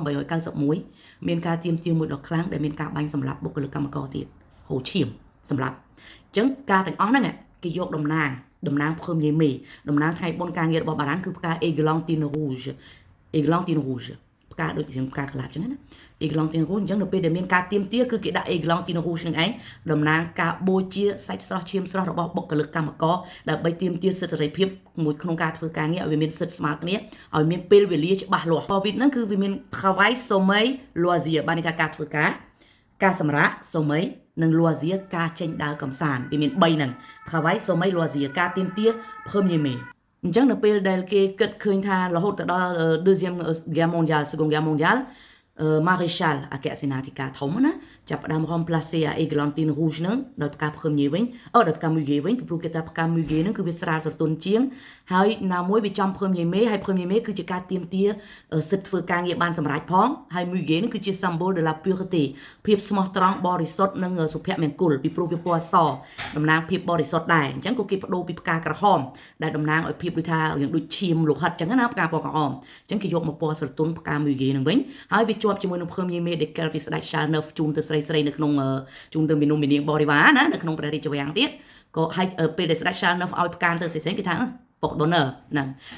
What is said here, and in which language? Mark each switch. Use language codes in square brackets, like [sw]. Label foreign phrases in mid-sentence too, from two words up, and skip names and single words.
[km] 1891 មានការទៀមទាមួយដ៏ខ្លាំងដែលមានការបាញ់សម្លាប់បុគ្គលិកកម្មករទៀតហូឈាមសម្លាប់អញ្ចឹងការទាំងអស់ហ្នឹងគេយកតំណាងព្រមនិយាយមេតំណាងថ្ងៃបុណ្យការងាររបស់បារាំងគឺផ្កា [fr] Églantine rouge [km] ផ្កាដូចជាផ្កាក្លាបអញ្ចឹងណា [fr] Églantine rouge [km] អញ្ចឹងនៅពេលដែលមានការទៀមទាគឺគេដាក់ [fr] Églantine rouge [km] នឹងឯងតំណាងការបូជាសាច់ស្រស់ឈាមស្រស់របស់បុគ្គលិក កម្មករដើម្បីទៀមទាសិទ្ធិសេរីភាពមួយក្នុងការធ្វើការងារឲ្យវាមានសិទ្ធិស្មើគ្នាឲ្យមានពេលវេលាច្បាស់លាស់ពោវិតហ្នឹងគឺវាមាន [fr] travail sommeil loisir [km] បានន័យថាការធ្វើការសម្រាក sommeil និង loisir ការចេញដើរកម្សាន្តវាមាន3ហ្នឹង [fr] travail sommeil loisir [km] ការទៀមទា [fr] premier mai [km] អញ្ចឹងនៅពេលដែលគេគិតឃើញថារហូតទៅដល់ [fr] deuxième guerre mondiale seconde guerre mondiale [km] Maréchal អគ្គសេនាធិការធំណាចាប់ផ្ដើម [fr] remplacer Églantine rouge [km] ហ្នឹងដោយផ្កាព្រមញីវិញដោយផ្កាមួយគេ វិញពីព្រោះគេថាផ្កាមួយគេហ្នឹងគឺវាស្រាលស្រទន់ជាងហើយណាមួយវាចំព្រមញីមេហើយព្រមញីមេគឺជាការទៀមទាសិទ្ធិធ្វើការងារបានសម្រេច ផងហើយមួយគេហ្នឹងគឺជា [fr] symbole de la pureté [km] ភាពស្មោះត្រង់បរិសុទ្ធនិងសុភមង្គលពីព្រោះវាពណ៌សតំណាងភាពបរិសុទ្ធដែរអញ្ចឹងក៏គេបដូរពីផ្កាក្រហមដែលតំណាងឲ្យភាពដូចថាយ៉ាងដូចឈាមលោហិតអញ្ចឹងណាផ្កាពណ៌ក្រហមអញ្ចឹងគេយកមកពណ៌ស្រទន់ផ្កាមួយគេហ្នឹងវិញហើយវាជាប់ជាមួយនឹងព្រមញីមេដែលកែលពីស្ដេច Charles IX ជូនទៅស្រីនៅក្នុងជូនទៅមាននំមាននាងបរិវារណានៅក្នុងព្រះរាជវាំងទៀតក៏ឲ្យពេលដែលស្ដេច Charles IX ឲ្យផ្កាទៅស្រីគេថាពុក donor ហ្នឹង